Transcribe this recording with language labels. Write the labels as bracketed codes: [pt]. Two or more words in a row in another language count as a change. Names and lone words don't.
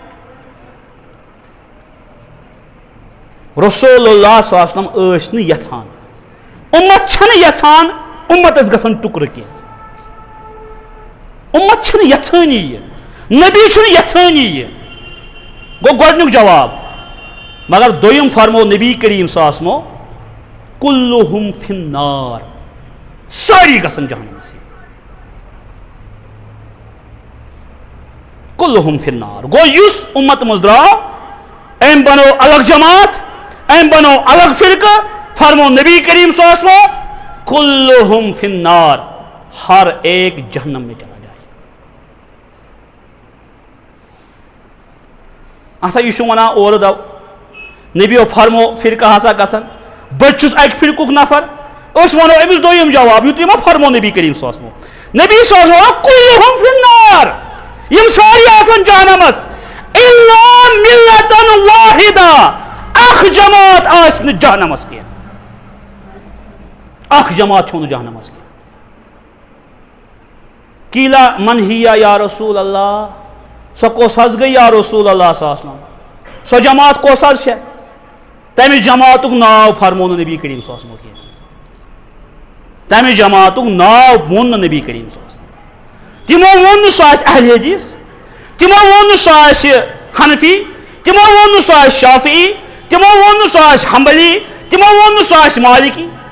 [ks] رسول اللہ صلی اللہ علیہ وسلم ٲسۍ نہٕ یژھان اُمت چھنہٕ یژھان اُمتس گژھن ٹُکرٕ کینٛہہ اُمت چھنہٕ یژھٲنی یہِ نبی چھُنہٕ یژھٲنی یہِ گوٚو گۄڈنیُک جواب مگر دوٚیِم فرمو نبی کریم [ar] صلی اللہ علیہ وسلمو کُلُہُم فِی النار [ks] سٲری گژھن جہنمس [ar] کُلُہُم فِی النار [ks] گوٚو یُس اُمت منٛز درٛاو أمۍ بنو الگ جماعت أمۍ بنو الگ فرقہ فرمو نبی کریم [ar] صلی اللہ علیہ وسلم کُلُہُم فِی النار [ur] ہر ایک جہنم میں چلا جائے [ks] ہسا یہ چھُ ونان اورٕ دو نبیو فرمو فرقہ ہسا گژھن بہٕ چھُس اکہِ فرقُک نفر اس ونو امس دویم جواب یوت ما فرمو نبی کریم [ar] صلی اللہ علیہ وسلم [ks] نبی [ar] صلی اللہ علیہ وسلم کلہم فی النار [ks] یم ساری آسن جہنمس [ar] الا ملتا واحدہ [ks] اخ جماعت آسن جہنمس کی اخ جماعت چھون جہنمس کی [ar] قیلا من ہی یا رسول اللہ [ks] سو کس حظ گئی [ar] یا رسول اللہ صلی اللہ علیہ وسلم [ks] سو جماعت کس حظ چھے تمس جماعت ناو فرمون نبی کریم [ar] صلی اللہ علیہ وسلم [ks] تمس جماعت ناو مون نبی کریم [ar] صلی اللہ علیہ وسلم [ks] تمو ون سو اہل حدیث تمو ون سو حنفی تمو ون سو شافعی تمو ون سو حنبلی تمو ون سو مالکی